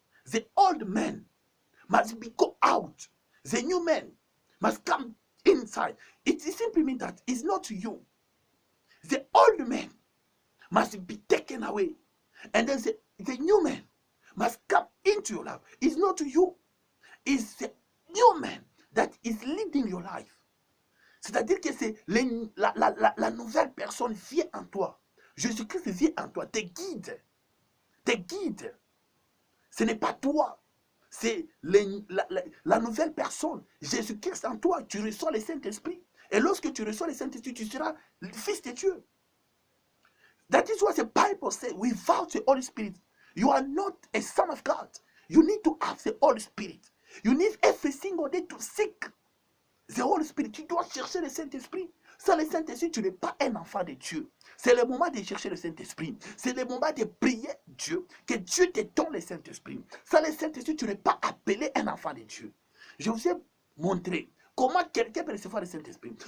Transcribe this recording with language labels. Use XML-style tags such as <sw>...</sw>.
<en>The old man must be go out. The new man must come inside. It simply means that it's not you. The old man must be taken away. And then the new man must come into your life. It's not you. It's the new man that is leading your life.</en> <fr>C'est-à-dire que c'est la nouvelle personne vient en toi. Jésus-Christ vient en toi, te guide. Te guide. Ce n'est pas toi. C'est la nouvelle personne. Jésus-Christ en toi. Tu reçois le Saint-Esprit. Et lorsque tu reçois le Saint-Esprit, tu seras le fils de Dieu.</fr> <en>That is what the Bible says. Without the Holy Spirit, you are not a son of God. You need to have the Holy Spirit. You need every single day to seek the Holy Spirit.</en> <fr>Tu dois chercher le Saint-Esprit. Sans le Saint-Esprit, tu n'es pas un enfant de Dieu. C'est le moment de chercher le Saint-Esprit. C'est le moment de prier Dieu, que Dieu te donne le Saint-Esprit. Sans le Saint-Esprit, tu n'es pas appelé un enfant de Dieu. Je vous ai montré comment quelqu'un peut recevoir le Saint-Esprit.</fr>